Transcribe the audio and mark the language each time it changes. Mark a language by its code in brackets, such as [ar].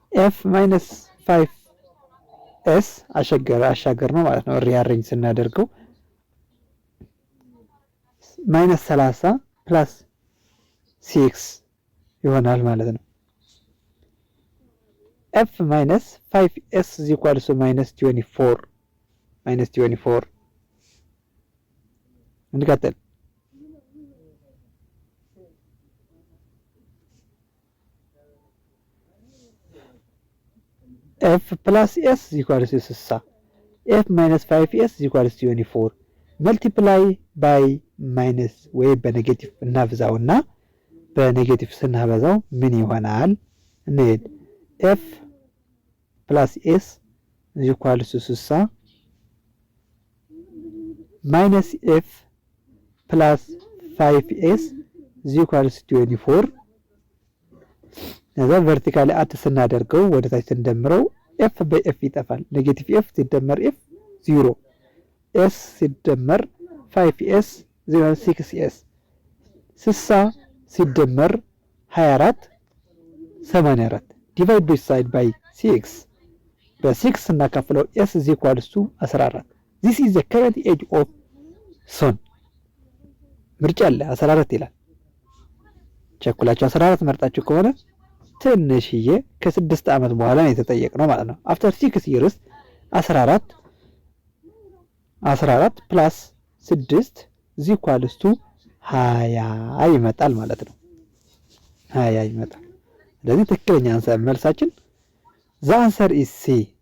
[en] F minus 5S [am] አሻገር ነው ማለት ነው። ሪአሬንጅ ስናደርገው [en] minus 30 plus 6 [am] ይሆናል ማለት ነው። [en] F minus 5S is equal to minus 24. [am] እንቀጥል። [en] F plus S is equal to 60. F minus 5S is equal to 24. Multiply by minus [am] ወይ በኔጌቲቭ እናብዛውና በኔጌቲቭ ስናበዛው ምን ይሆናል? እንሂድ። [en] F plus S is equal to 60 minus F plus 5S is equal to 24 [am] እዛ ቨርቲካሊ አት ስናደርገው ወደ ታች ስንደምረው F በF ይጠፋል። ኔጌቲቭ F ሲደመር F 0 S ሲደመር 5S 6S 60 ሲደመር 24 84 [en] divide this side by 6 [am] በ6 ስናካፍለው [en] S is equal to 14. This is the current age of son. [am] ምርጫ አለ 14 ይላል። ቸኩላችሁ 14 መርጣችሁ ከሆነ ትንሽዬ ከ6 ዓመት በኋላ ነው የተጠየቅነው ማለት ነው። [en] after 6 years 14 plus 6 is equal to 20 [am] ይመጣል ማለት ነው። 20 ይመጣል። ስለዚህ ትክክለኛ መልሳችን [en] the answer is C